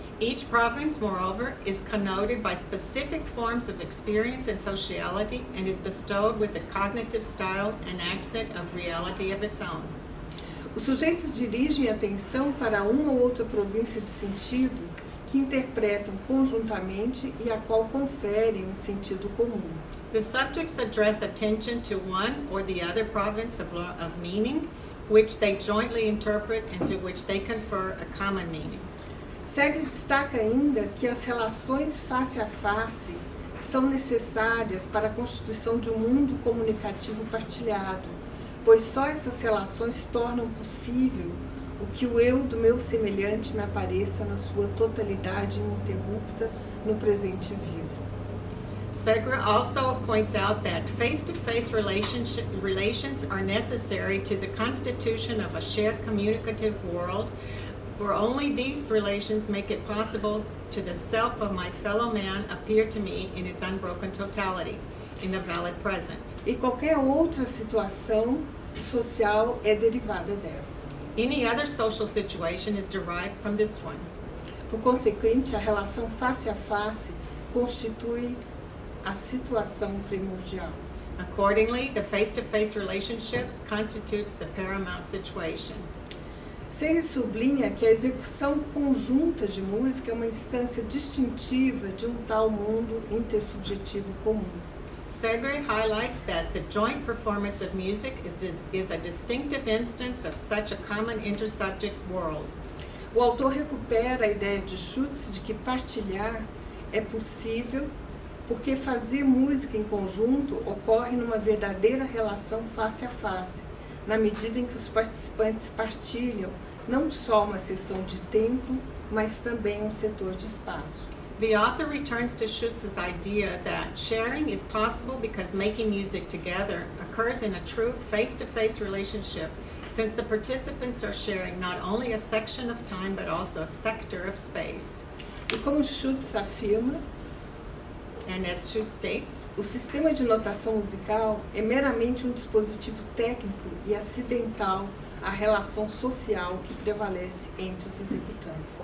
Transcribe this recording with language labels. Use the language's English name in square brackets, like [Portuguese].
[English] Each province, moreover, is connoted by specific forms of experience and sociality and is bestowed with a cognitive style and accent of reality of its own. [Portuguese] Os sujeitos dirigem a atenção para uma ou outra província de sentido que interpretam conjuntamente e a qual conferem um sentido comum. [English] The subjects address attention to one or the other province of meaning, which they jointly interpret and to which they confer a common meaning. [Portuguese] Segre destaca ainda que as relações face a face são necessárias para a constituição de um mundo comunicativo partilhado, pois só essas relações tornam possível o que o eu do meu semelhante me apareça na sua totalidade ininterrupta no presente vivo. [English] Segre also points out that face-to-face relations are necessary to the constitution of a shared communicative world, for only these relations make it possible to the self of my fellow man appear to me in its unbroken totality, in the valid present. [Portuguese] E qualquer outra situação social é derivada desta. [English] Any other social situation is derived from this one. [Portuguese] Por consequente, a relação face a face constitui a situação primordial. [English] Accordingly, the face-to-face relationship constitutes the paramount situation. [Portuguese] Segre sublinha que a execução conjunta de música é uma instância distintiva de um tal mundo intersubjetivo comum. [English] Segre highlights that the joint performance of music is a distinctive instance of such a common intersubject world. [Portuguese] O autor recupera a ideia de Schutz de que partilhar é possível porque fazer música em conjunto ocorre numa verdadeira relação face a face, na medida em que os participantes partilham não só uma seção de tempo, mas também um setor de espaço. [English] The author returns to Schutz's idea that sharing is possible because making music together occurs in a true face-to-face relationship, since the participants are sharing not only a section of time but also a sector of space. [Portuguese] E como Schutz afirma, [English] And as Schutz states, [Portuguese] o sistema de notação musical é meramente um dispositivo técnico e acidental à relação social que prevalece entre os executantes.